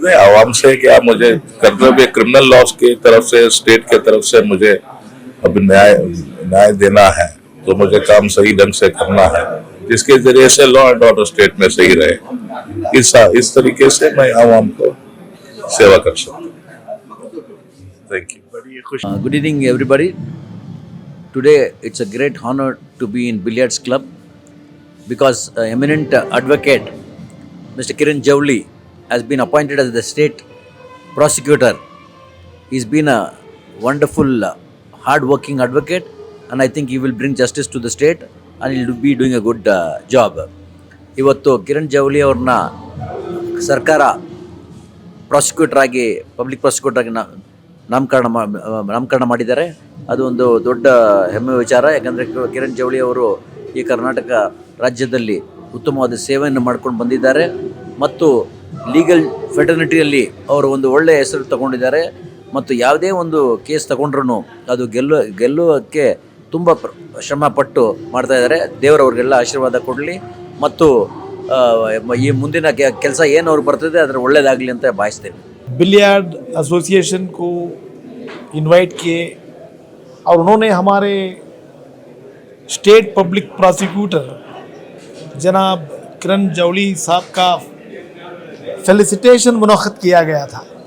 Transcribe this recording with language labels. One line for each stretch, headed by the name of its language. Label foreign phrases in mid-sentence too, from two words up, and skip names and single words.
Hindi: नहीं, आवाम से क्या मुझे कर्तव्य
English: criminal laws
Hindi: की तरफ से, स्टेट के तरफ से मुझे अब न्याय देना है, तो मुझे काम सही ढंग से करना है, जिसके जरिए से
English: law and order
Hindi: स्टेट में सही रहे। इस तरीके से मैं आवाम को सेवा कर सकता हूँ।
English: Thank you. Good evening, everybody. Today it's a great honor to be in Billiards Club because eminent advocate Mr. Kiran Javli has been appointed as the state prosecutor. He's been a wonderful, hard-working advocate, and I think he will bring justice to the state, and he'll be doing a good job.
Kannada: ಇವತ್ತು ಕಿರಣ್ ಜವಳಿ ಅವ್ರನ್ನ ಸರ್ಕಾರ ಪ್ರಾಸಿಕ್ಯೂಟರ್ ಆಗಿ,
English: public prosecutor
Kannada: ಆಗಿ ನಾಮಕರಣ ಮಾಡಿದ್ದಾರೆ. ಅದು ಒಂದು ದೊಡ್ಡ ಹೆಮ್ಮೆ ವಿಚಾರ. ಯಾಕಂದರೆ ಕಿರಣ್ ಜವಳಿ ಅವರು ಈ ಕರ್ನಾಟಕ ರಾಜ್ಯದಲ್ಲಿ ಉತ್ತಮವಾದ ಸೇವೆಯನ್ನು ಮಾಡ್ಕೊಂಡು ಬಂದಿದ್ದಾರೆ ಮತ್ತು
English: legal fraternityಯಲ್ಲಿ
Kannada: ಅವರು ಒಂದು ಒಳ್ಳೆಯ ಹೆಸರು ತಗೊಂಡಿದ್ದಾರೆ. ಮತ್ತು ಯಾವುದೇ ಒಂದು ಕೇಸ್ ತಗೊಂಡ್ರೂ ಅದು ಗೆಲ್ಲುವಕ್ಕೆ ತುಂಬ ಶ್ರಮಪಟ್ಟು ಮಾಡ್ತಾ ಇದ್ದಾರೆ. ದೇವರವ್ರಿಗೆಲ್ಲ ಆಶೀರ್ವಾದ ಕೊಡಲಿ ಮತ್ತು ಈ ಮುಂದಿನ ಕೆಲಸ ಏನು ಅವ್ರಿಗೆ ಬರ್ತದೆ ಅದರ ಒಳ್ಳೆಯದಾಗಲಿ ಅಂತ ಭಾವಿಸ್ತೇನೆ.
English: Billiard Association
Hindi: को इनवाइट किए और उन्होंने हमारे
English: state public prosecutor
Hindi: जनाब किरण जवली साहब का फेलिसिटेशन मुनक़्क़द किया गया था.